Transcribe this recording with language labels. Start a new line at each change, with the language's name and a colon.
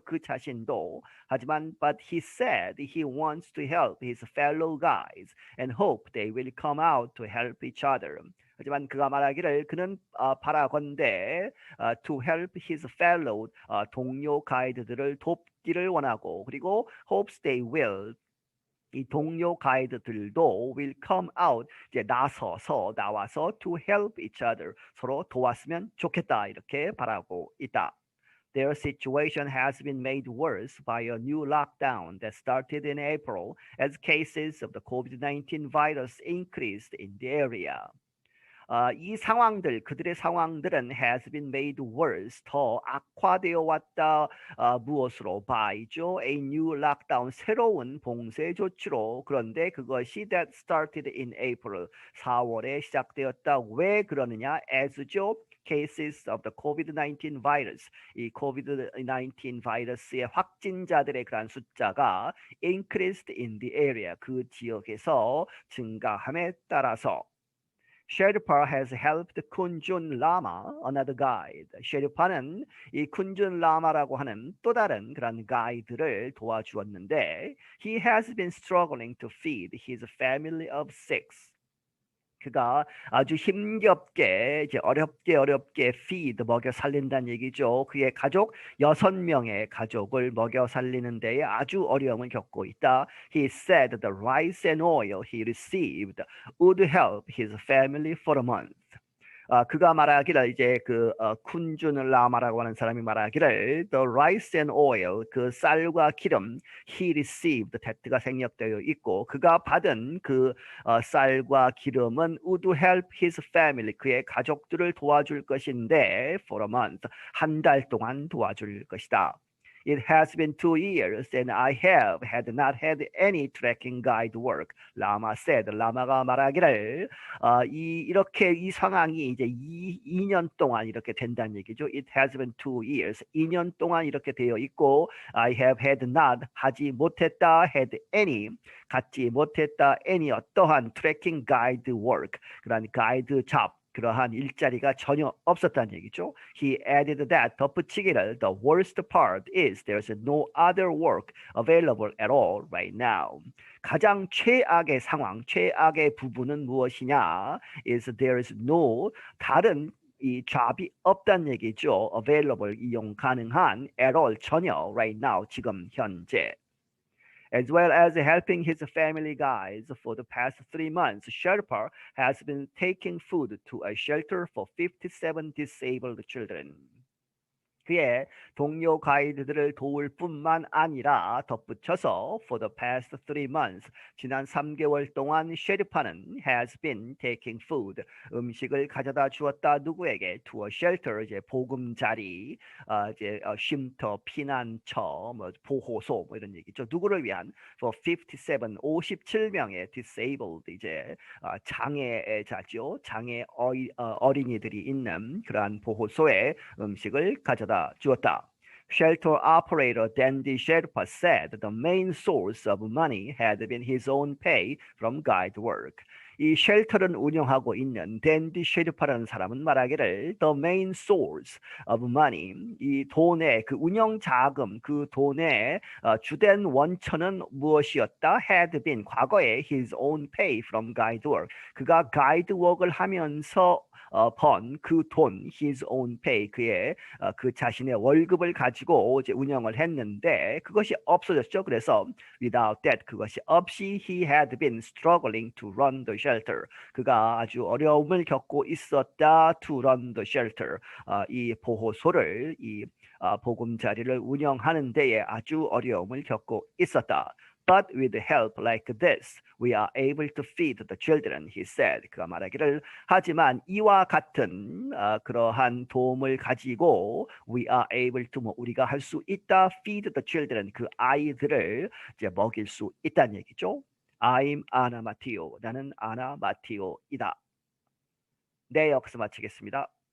Korean: 그 자신도 하지만
English: but he said he wants to help his fellow guides and hope they will come out to help each other.
Korean: 하지만 그가 말하기를 그는 바라건대
English: to help his fellow
Korean: 동료 가이드들을 돕기를 원하고 그리고
English: hopes they will
Korean: 이 동료 가이드들도
English: will come out
Korean: 이제 나와서
English: to help each other
Korean: 서로 도왔으면 좋겠다 이렇게 바라고 있다.
English: Their situation has been made worse by a new lockdown that started in April as cases of the COVID-19 virus increased in the area.
Korean: 이 상황들, 그들의 상황들은
English: has been made worse,
Korean: 더 악화되어 왔다. 무엇으로? by죠. A new lockdown, 새로운 봉쇄 조치로. 그런데 그것이
English: that started in April,
Korean: 4월에 시작되었다. 왜 그러느냐? as죠.
English: cases of the COVID-19 virus,
Korean: 이 COVID-19 바이러스의 확진자들의 그러한 숫자가
English: increased in the area,
Korean: 그 지역에서 증가함에 따라서
English: Sherpa has helped Kunjun Lama, another guide.
Korean: 셰르파는 이 쿤준 라마라고 하는 또 다른 그런 가이드를 도와주었는데
English: he has been struggling to feed his family of six.
Korean: 그가 아주 힘겹게 이제 어렵게 feed 먹여 살린다는 얘기죠. 그의 가족 6명의 가족을 먹여 살리는 데에 아주 어려움을 겪고 있다.
English: He said the rice and oil he received would help his family for a month.
Korean: 그가 말하기를 이제 쿤준 라마라고 하는 사람이 말하기를
English: the rice and oil
Korean: 그 쌀과 기름
English: he received
Korean: that가 생략되어 있고 그가 받은 그 쌀과 기름은
English: would help his family
Korean: 그의 가족들을 도와줄 것인데
English: for a month
Korean: 한 달 동안 도와줄 것이다.
English: It has been 2 years and I have not had any tracking guide work. 라마 said.
Korean: 라마가 말하기를 이렇게 이 상황이 이제 2년 동안 이렇게 된다는 얘기죠.
English: It has been 2 years.
Korean: 2년 동안 이렇게 되어 있고
English: I have had not
Korean: 하지 못했다
English: had any
Korean: 갖지 못했다
English: any 어떠한 tracking guide work.
Korean: 그러한 가이드 잡 그러한 일자리가 전혀 없었다는 얘기죠.
English: He added that
Korean: 덧붙이기를
English: the worst part is there's no other work available at all right now.
Korean: 가장 최악의 상황, 최악의 부분은 무엇이냐? is there is no 다른 이 job이 없다는 얘기죠.
English: available
Korean: 이용 가능한
English: at all
Korean: 전혀
English: right now
Korean: 지금 현재.
English: As well as helping his family guys for the past 3 months, Sherpa has been taking food to a shelter for 57 disabled children.
Korean: 그의 동료 가이드들을 도울 뿐만 아니라 덧붙여서
English: for the past 3 months
Korean: 지난 3개월 동안 셰르파는
English: has been taking food
Korean: 음식을 가져다 주었다 누구에게
English: to a shelter
Korean: 이제 보금자리 이제 쉼터 피난처 뭐 보호소 뭐 이런 얘기죠. 누구를 위한 for 57명의 disabled 이제 장애자죠. 장애 어린이들이 있는 그러한 보호소에 음식을 가져다 주었다.
English: Shelter operator Dandy Sherpa said the main source of money had been his own pay from guide work.
Korean: 이 쉘터를 운영하고 있는 댄디 셰르파라는 사람은 말하기를
English: the main source of money
Korean: 이 돈의 그 운영 자금 그 돈의 주된 원천은 무엇이었다? had been 과거에
English: his own pay from guide work
Korean: 그가 가이드 워크를 하면서 번 그 돈 his own pay 그의 그 자신의 월급을 가지고 이제 운영을 했는데 그것이 없어졌죠. 그래서
English: without that
Korean: 그것이 없이
English: he had been struggling to run the shelter
Korean: 그가 아주 어려움을 겪고 있었다 to run the shelter 이 보호소를 이 보금자리를 운영하는 데에 아주 어려움을 겪고 있었다.
English: But with help like this, we are able to feed the children, he said.
Korean: 그가 말하기를 하지만 이와 같은 그러한 도움을 가지고
English: we are able to
Korean: 우리가 할 수 있다
English: feed the children
Korean: 그 아이들을 이제 먹일 수 있다는 얘기죠.
English: I'm Anna Matteo.
Korean: 나는 아나 마티오이다. 네, 여기서 마치겠습니다.